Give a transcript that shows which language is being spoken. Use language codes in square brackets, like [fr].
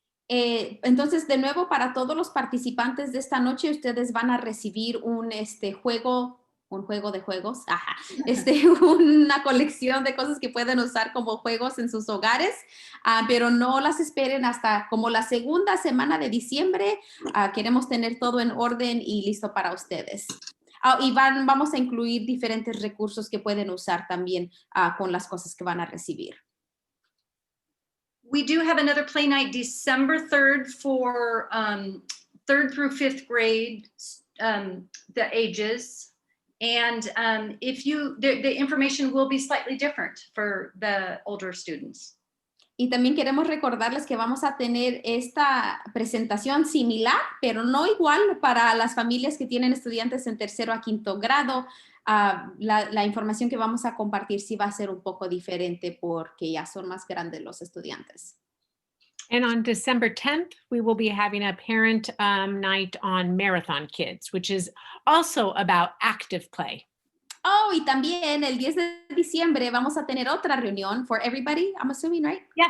[es] Entonces, de nuevo, para todos los participantes de esta noche, ustedes van a recibir un juego de juegos, una colección de cosas que pueden usar como juegos en sus hogares, pero no las esperen hasta como la segunda semana de diciembre. Queremos tener todo en orden y listo para ustedes. Y vamos a incluir diferentes recursos que pueden usar también con las cosas que van a recibir. [en] We do have another play night December 3rd for 3rd through 5th grade, the ages. And the information will be slightly different for the older students. [es] Y también queremos recordarles que vamos a tener esta presentación similar, pero no igual para las familias que tienen estudiantes en 3º a 5º grado. La información que vamos a compartir sí va a ser un poco diferente porque ya son más grandes los estudiantes. [en] And on December 10th, we will be having a parent night on Marathon Kids, which is also about active play. [es] Oh, y también el 10 de diciembre vamos a tener otra reunión [en] for everybody, I'm assuming, right?